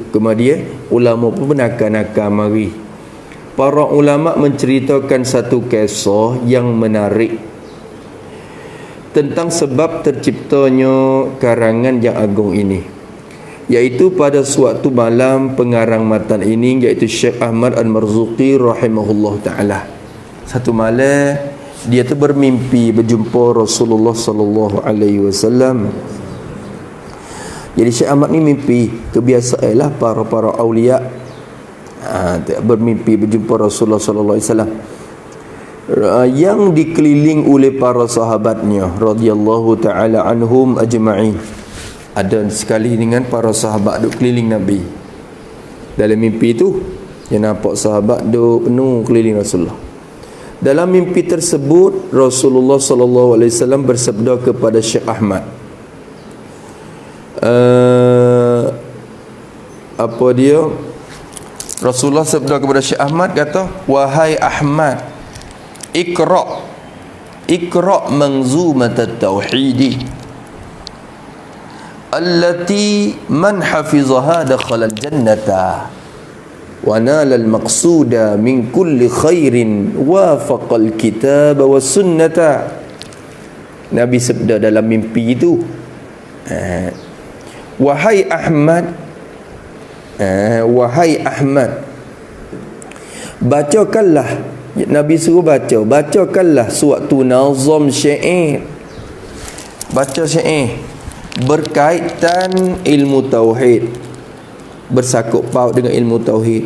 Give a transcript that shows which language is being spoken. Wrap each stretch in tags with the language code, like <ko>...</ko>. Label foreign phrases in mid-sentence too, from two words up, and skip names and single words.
<ms>Kemudian ulama pun benarkan mari. Para ulama menceritakan satu kisah yang menarik tentang sebab terciptanya karangan yang agung ini, iaitu pada suatu malam pengarang matan ini, iaitu Syekh Ahmad Al-Marzuqi</ms> <ar>رحمه الله تعالى.</ar> <ms>Satu malam dia tu bermimpi berjumpa Rasulullah</ms> <ar>صلى الله عليه وسلم.</ar> <ms>Jadi Syekh Ahmad ni mimpi, kebiasaanlah para aulia bermimpi berjumpa Rasulullah</ms> <ar>صلى الله عليه وسلم</ar> <ms>yang dikeliling oleh para sahabatnya</ms> <ar>رضي الله تعالى عنهم أجمعين.</ar> <ms>Ada sekali dengan para sahabat duk keliling Nabi. Dalam mimpi tu dia nampak sahabat duk penuh keliling Rasulullah. Dalam mimpi tersebut Rasulullah</ms> <ar>صلى الله عليه وسلم</ar> <ms>bersabda kepada Syekh Ahmad, apa dia? Rasulullah sabda kepada Syekh Ahmad, kata, wahai Ahmad,</ms> <ar>اقرأ منظومة التوحيد التي من حفظها دخل الجنة و نال المقصود من كل خير وافق الكتاب والسنة.</ar> <ms>Nabi sabda dalam mimpi itu, wahai Ahmad, bacakanlah, Nabi suruh bacakanlah suatu nazam syair, baca syair berkaitan ilmu tauhid, bersangkut paut dengan ilmu tauhid.</ms>